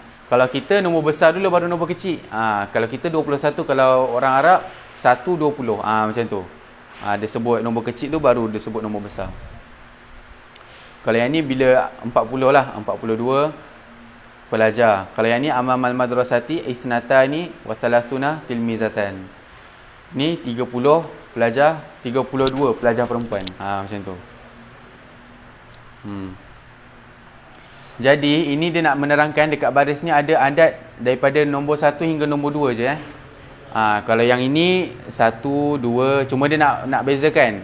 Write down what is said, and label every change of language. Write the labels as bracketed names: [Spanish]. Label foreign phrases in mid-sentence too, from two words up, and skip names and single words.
[Malay] Kalau kita nombor besar dulu baru nombor kecil. Kalau kita 21, kalau orang Arab 120. Macam tu. Dia sebut nombor kecil tu baru dia sebut nombor besar. Kalau yang ni bila 40 lah, 42 pelajar. Kalau yang ni [Arabic] أمام المدرسة اثنتان وثلاثون تلميذة. [Malay] Ni 30 pelajar, 32 pelajar perempuan. Macam tu. Jadi ini dia nak menerangkan dekat baris ni ada adat daripada nombor 1 hingga nombor 2 je. Kalau yang ini 1, 2, cuma dia nak bezakan.